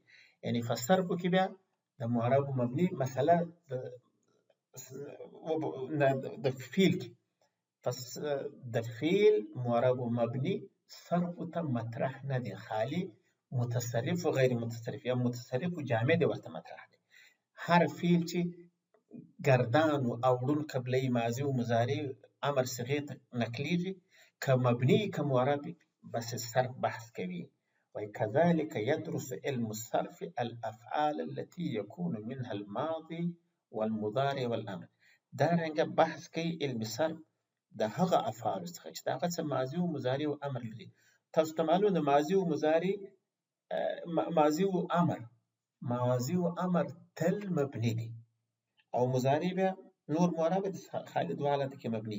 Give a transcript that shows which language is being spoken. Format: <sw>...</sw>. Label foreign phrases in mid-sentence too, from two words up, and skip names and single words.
<ps>یعنې په صرفو کې بیا د معرب و مبني مسله د فعل کې، پس د فعل معرب و مبني صرفو ته مطرح نه دي، خالي متصرف و غیر متصرف یا متصرف و جامد ورته مطرح دي. هر فعل چې گردان و اوړون قبلی ماضي و مضارع امر صيغې ته نقلیږي، که مبني که معرب بس صرف بحث کوي.</ps> <ar>وكذلك يدرس علم الصرف الافعال التي يكون منها الماضي والمضارع والامر.</ar> <ps>دارنګه بحث کوي علم صرف د هغه افعال څخه چې د هغه څه ماضي و مضارع و امر لري. تاسو ته معلوم ده ماضي و مضارع، ماضي و امر تل مبني دي، او مضارع بیا نور معرب دي، خالي دوه حالت کې مبني.</ps>